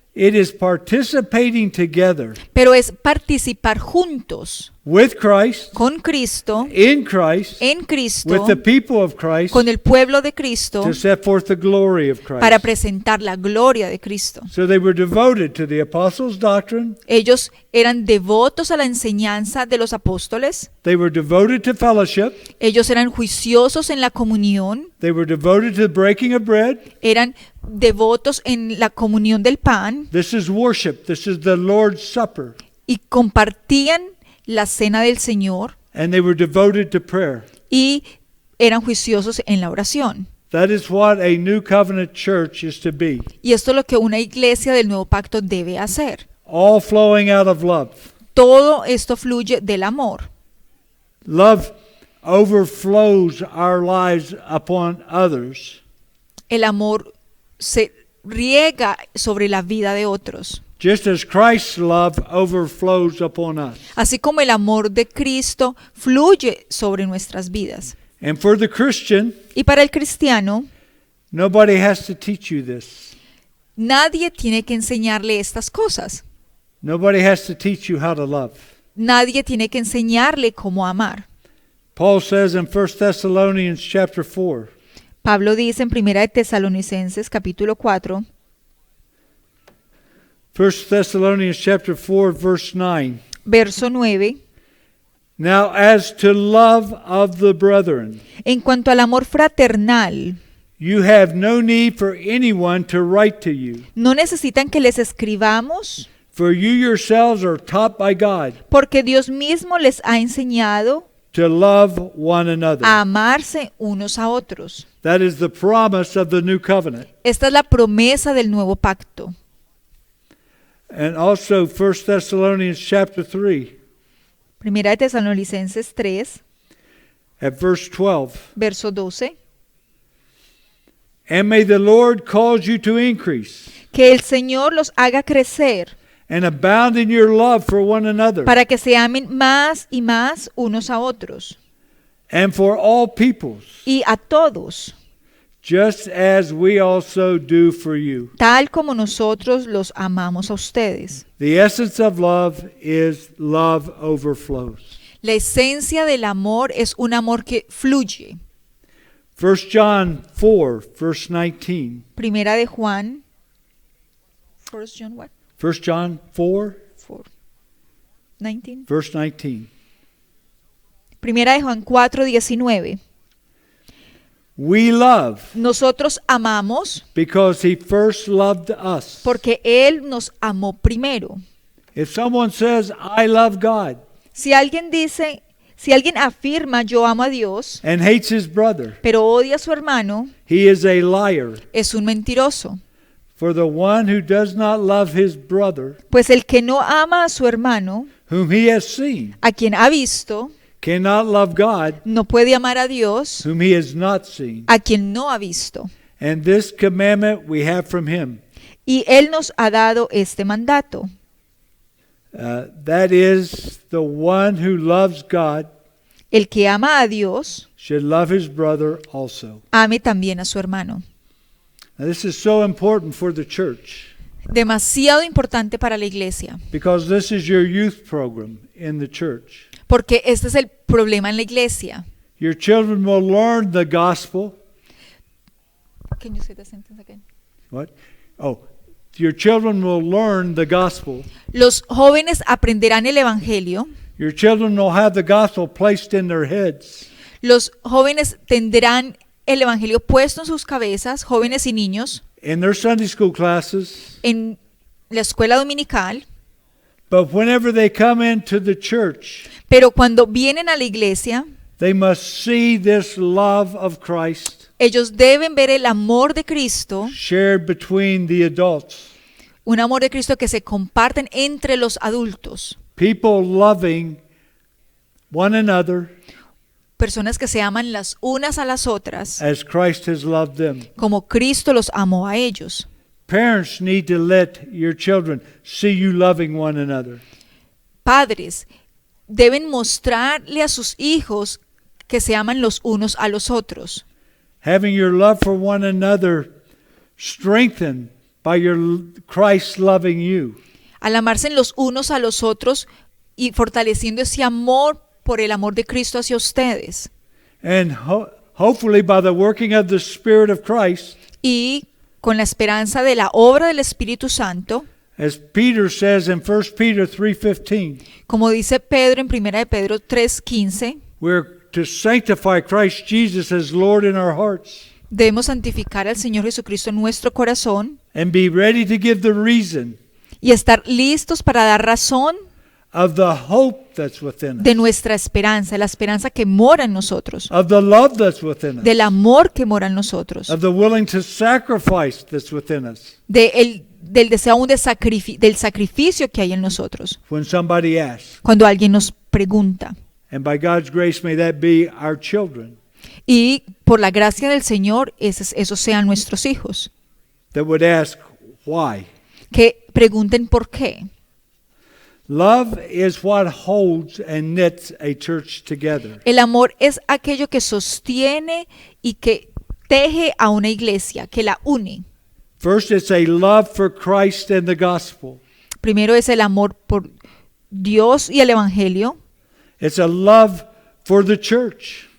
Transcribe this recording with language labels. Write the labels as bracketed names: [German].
[English] It is participating together [Spanish] pero es participar juntos [English] with Christ, [Spanish] con Cristo, [English] in Christ, [Spanish] en Cristo, [English] with the people of Christ, [Spanish] con el pueblo de Cristo, [English] to set forth the glory of [Spanish] para [English] Christ. [Spanish] presentar la gloria de Cristo. [English] So they were devoted to the apostles' doctrine. [Spanish] Ellos eran devotos a la enseñanza de los apóstoles. [English] They were devoted to fellowship. [Spanish] Ellos eran juiciosos en la comunión. [English] They were devoted to the breaking of bread. [Spanish] Eran devotos en la comunión del pan [English] This is worship. This is the Lord's Supper. [Spanish] y compartían la cena del Señor [English] And they were devoted to prayer. [Spanish] y eran juiciosos en la oración. [English] That is what a new covenant church is to be. [Spanish] Y esto es lo que una iglesia del nuevo pacto debe hacer. [English] All flowing out of love. [Spanish] Todo esto fluye del amor. [English] Love overflows our lives upon others. [Spanish] El amor se riega sobre la vida de otros. [English] Just as Christ's love overflows upon us. [Spanish] Así como el amor de Cristo fluye sobre nuestras vidas. [English] And for the Christian, [Spanish] Y para el cristiano, [English] nobody has to teach you this. [Spanish] nadie tiene que enseñarle estas cosas. [English] Nobody has to teach you how to love. [Spanish] Nadie tiene que enseñarle cómo amar. [English] Paul says in 1 Thessalonians chapter 4, [Spanish] Pablo dice en 1 de Tesalonicenses capítulo 4, [English] 1 Thessalonians chapter 4 verse 9. [Spanish] verso 9, [English] Now as to love of the brethren, [Spanish] en cuanto al amor fraternal, [English] you have no need for anyone to write to you, [Spanish] no necesitan que les escribamos, [English] for you yourselves are taught by God [Spanish] porque Dios mismo les ha enseñado [English] to love one another. [Spanish] a amarse unos a otros. [English] That is the promise of the new covenant. [Spanish] Esta es la promesa del nuevo pacto. [English] And also 1 Thessalonians chapter 3 [Spanish] Primera de Tesalonicenses 3, [English] at verse 12. [Spanish] verso 12. [English] And may the Lord cause you to increase [Spanish] Que el Señor los haga crecer [English] and abound in your love for one another [Spanish] para que se amen más y más unos a otros [English] and for all peoples, [Spanish] y a todos, [English] just as we also do for you. [Spanish] tal como nosotros los amamos a ustedes. [English] The essence of love is love overflows. [Spanish] La esencia del amor es un amor que fluye. [English] 1 John 4, verse 19. [Spanish] Primera de Juan. [English] 1 John what? 1 John 4, 4. 19. verse 19. [Spanish] Primera de Juan 4, 19. [English] We love [Spanish] Nosotros amamos [English] because he first loved us. [Spanish] porque Él nos amó primero. [English] If someone says, I love God, [Spanish] Si alguien afirma yo amo a Dios, [English] and hates his brother, [Spanish] pero odia a su hermano, [English] he is a liar. [Spanish] es un mentiroso. [English] For the one who does not love his brother, [Spanish] Pues el que no ama a su hermano, [English] whom he has seen, [Spanish] a quien ha visto, [English] cannot love God, [Spanish] no puede amar a Dios, [English] whom he has not seen. [Spanish] a quien no ha visto. [English] And this commandment we have from him. [Spanish] Y Él nos ha dado este mandato. [English] That is, the one who loves God [Spanish] El que ama a Dios, [English] should love his brother also. [Spanish] ame también a su hermano. [English] Now, this is so important for the church [Spanish] Demasiado importante para la iglesia, [English] because this is your youth program in the church. [Spanish] Porque este es el problema en la iglesia. [English] Your children will learn the gospel. Can you say the sentence again? What? Oh, your children will learn the gospel. [Spanish] Los jóvenes aprenderán el evangelio. [English] Your children will have the gospel placed in their heads. [Spanish] Los jóvenes tendrán el evangelio puesto en sus cabezas, jóvenes y niños, [English] In their Sunday school classes. [Spanish] en la escuela dominical. [English] But whenever they come into the church, [Spanish] Pero cuando vienen a la iglesia, [English] they must see this love of Christ [Spanish] ellos deben ver el amor de Cristo, [English] shared between the adults. [Spanish] un amor de Cristo que se comparten entre los adultos. [English] People loving one another [Spanish] Personas que se aman las unas a las otras, [English] as Christ has loved them. [Spanish] como Cristo los amó a ellos. [English] Parents need to let your children see you loving one another. [Spanish] Padres deben mostrarle a sus hijos que se aman los unos a los otros. [English] Having your love for one another strengthened by your Christ loving you. [Spanish] Al amarse los unos a los otros y fortaleciendo ese amor por el amor de Cristo hacia ustedes. [English] And hopefully by the working of the Spirit of Christ, [Spanish] Y con la esperanza de la obra del Espíritu Santo, [English] as Peter says in 1 Peter 3:15, [Spanish] como dice Pedro en 1 de Pedro 3:15, [English] we're to sanctify Christ Jesus as Lord in our hearts [Spanish] debemos santificar al Señor Jesucristo en nuestro corazón [English] and be ready to give the reason [Spanish] y estar listos para dar razón [English] of the hope that's within [Spanish] de [English] us, [Spanish] nuestra esperanza, la esperanza que mora en nosotros, [English] of the love that's within us, [Spanish] del amor que mora en nosotros, [English] of the willing to sacrifice that's within us. [Spanish] del deseo aún del sacrificio que hay en nosotros. [English] When somebody asks, [Spanish] Cuando alguien nos pregunta, [English] and by God's grace may that be our children, [Spanish] y por la gracia del Señor, esos sean nuestros hijos, [English] that would ask why. [Spanish] que pregunten por qué. [English] Love is what holds and knits a church together. [Spanish] El amor es aquello que sostiene y que teje a una iglesia, que la une. [English] First, it's a love for Christ and the gospel. [Spanish] Primero es el amor por Dios y el Evangelio. [English] It's a love for the church.